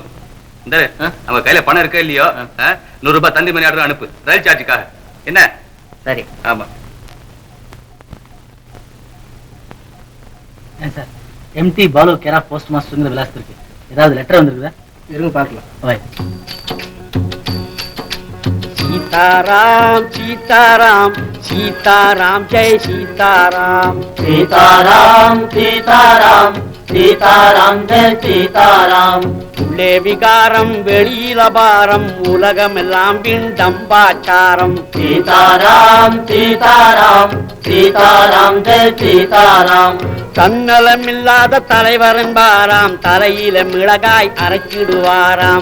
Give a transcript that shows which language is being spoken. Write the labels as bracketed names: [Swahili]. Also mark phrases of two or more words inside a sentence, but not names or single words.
[Tamil] இந்த நம்ம கையில பணம் இருக்கா இல்லையோ, 100 ரூபாய் தந்தி [English] money order [Tamil] அனுப்பு, ரயில் சார்ஜுக்காக. என்ன? சரி. ஆமா சார். M.T. பாலு கேரா போஸ்ட் மாஸ்டர் விலாசத்திற்கு ஏதாவது லெட்டர் வந்திருக்குதா? இருங்க பார்க்கலாம். सीताराम सीताराम सीताराम जय सीताराम सीताराम सीताराम சீதாராம் ஜெய சீதாராம். உள்ளே விகாரம் வெளியில பாரம் உலகமெல்லாம் பிண்டம்பாச்சாரம். சீதாராம் சீதாராம் சீதாராம் ஜெய சீதாராம். தன்னலமில்லாத தலைவர் என்பாராம் தலையில மிளகாய் அரைச்சிடுவாராம்.